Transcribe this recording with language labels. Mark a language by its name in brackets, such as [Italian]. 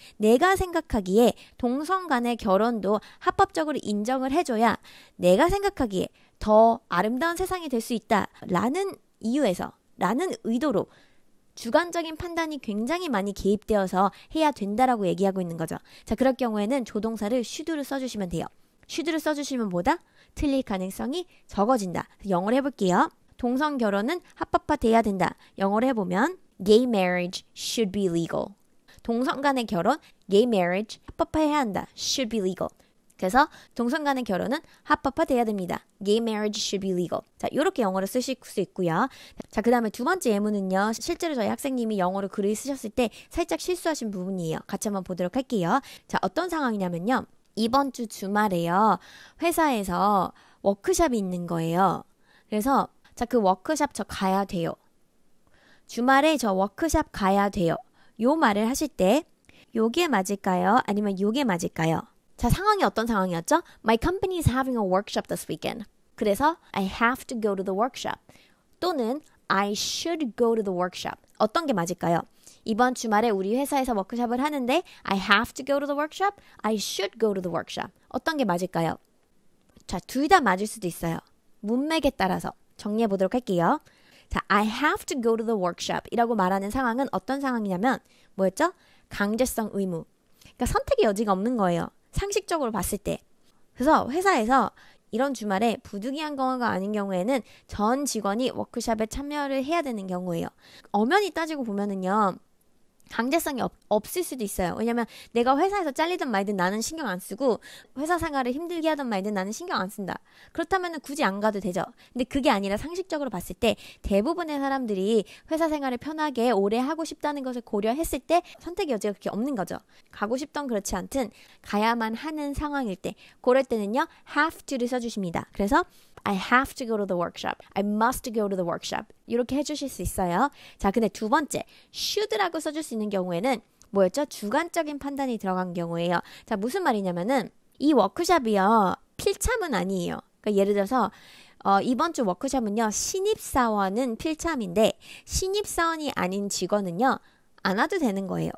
[Korean] 내가 생각하기에 동성 간의 결혼도 합법적으로 인정을 해줘야 내가 생각하기에 더 아름다운 세상이 될 수 있다라는 이유에서, 라는 의도로 주관적인 판단이 굉장히 많이 개입되어서 해야 된다라고 얘기하고 있는 거죠. 자, 그럴 경우에는 조동사를 should를 써주시면 돼요. should를 써주시면 뭐다? 틀릴 가능성이 적어진다. 영어로 해볼게요. 동성 결혼은 합법화돼야 된다. 영어로 해보면 [English] gay marriage should be legal. [Korean] 동성 간의 결혼, gay marriage 합법화해야 한다. [English] should be legal. [Korean] 그래서 동성 간의 결혼은 합법화돼야 됩니다. [English] Gay marriage should be legal. [Korean] 자, 이렇게 영어로 쓰실 수 있고요. 자, 그 다음에 두 번째 예문은요. 실제로 저희 학생님이 영어로 글을 쓰셨을 때 살짝 실수하신 부분이에요. 같이 한번 보도록 할게요. 자, 어떤 상황이냐면요. 이번 주 주말에요. 회사에서 워크숍이 있는 거예요. 그래서 자, 그 워크숍 저 가야 돼요. 주말에 저 워크숍 가야 돼요. 요 말을 하실 때 요게 맞을까요? 아니면 요게 맞을까요? 자, 상황이 어떤 상황이었죠? [English] My company is having a workshop this weekend. [Korean] 그래서 [English] I have to go to the workshop. [Korean] 또는 [English] I should go to the workshop. [Korean] 어떤 게 맞을까요? 이번 주말에 우리 회사에서 워크숍을 하는데 [English] I have to go to the workshop. I should go to the workshop. [Korean] 어떤 게 맞을까요? 자, 둘 다 맞을 수도 있어요. 문맥에 따라서 정리해 보도록 할게요. 자, [English] I have to go to the workshop [Korean] 이라고 말하는 상황은 어떤 상황이냐면 뭐였죠? 강제성 의무. 그러니까 선택의 여지가 없는 거예요. 상식적으로 봤을 때. 그래서 회사에서 이런 주말에 부득이한 경우가 아닌 경우에는 전 직원이 워크숍에 참여를 해야 되는 경우예요. 엄연히 따지고 보면은요. 강제성이 없을 수도 있어요. 왜냐면 내가 회사에서 잘리든 말든 나는 신경 안 쓰고 회사 생활을 힘들게 하든 말든 나는 신경 안 쓴다. 그렇다면 굳이 안 가도 되죠. 근데 그게 아니라 상식적으로 봤을 때 대부분의 사람들이 회사 생활을 편하게 오래 하고 싶다는 것을 고려했을 때 선택의 여지가 그렇게 없는 거죠. 가고 싶던 그렇지 않든 가야만 하는 상황일 때 그럴 때는요. have to를 써주십니다. 그래서 [English] I have to go to the workshop. I must go to the workshop. [Korean] 이렇게 해주실 수 있어요. 자, 근데 두 번째, should라고 써줄 수 있는 경우에는 뭐였죠? 주관적인 판단이 들어간 경우예요. 자, 무슨 말이냐면은 이 워크숍이요. 필참은 아니에요. 그러니까 예를 들어서 이번 주 워크숍은요. 신입사원은 필참인데 신입사원이 아닌 직원은요. 안 와도 되는 거예요.